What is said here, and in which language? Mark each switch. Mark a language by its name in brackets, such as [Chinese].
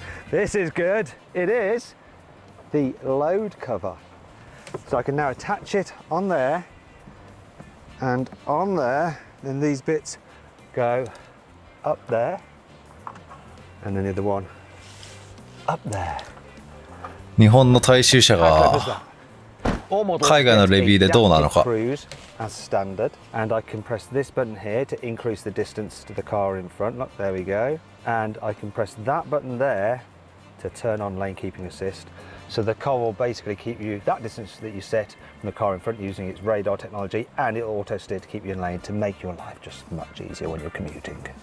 [English] This is good. It is the load cover. So I can now attach it on there and on there, then these bits go up there, and then the other one up there. [Japanese] 日本の大衆車が海外のレビューでどうなのか。 [English] As standard, and I can press this button here to increase the distance to the car in front. Look, there we go. And I can press that button there to turn on lane keeping assist. So the car will basically keep you that distance that you set from the car in front using its radar technology, and it'll auto steer to keep you in lane to make your life just much easier when you're commuting.